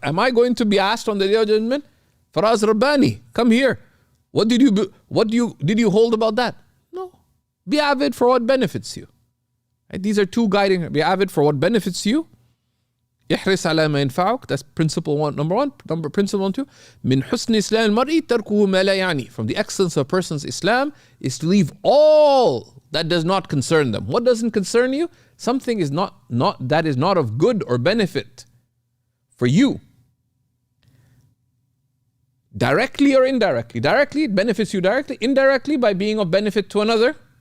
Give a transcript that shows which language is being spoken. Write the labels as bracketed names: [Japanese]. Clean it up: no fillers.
[English] Am I going to be asked on the Day of Judgment, Faraz Rabbani, come here. What did you hold about that? No. Be avid for what benefits you. Right? These are two guiding. Be avid for what benefits you. [Arabic] احرص على ما ينفعك. [English] That's principle one, number one. Principle 1, 2. [Arabic] من حسن إسلام المرء تركه ما لا يعني. [English] From the excellence of a person's Islam is to leave all that does not concern them. What doesn't concern you? Something is not that is not of good or benefit for you. Directly or indirectly. Directly, it benefits you directly. Indirectly, by being of benefit to another.